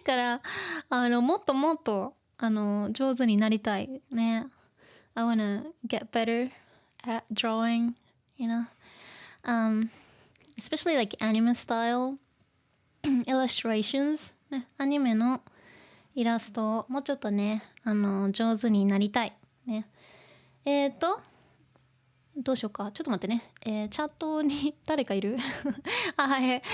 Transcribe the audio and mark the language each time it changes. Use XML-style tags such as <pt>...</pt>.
<ja>から、もっと、上手になりたいね。</ja> <en>I wanna get better at drawing, especially like anime style illustrations.</en> <ja>ね、アニメのイラストをもうちょっとね、上手になりたい。ね。どうしようか。ちょっと待ってね。チャットに誰かいるはい。</ja>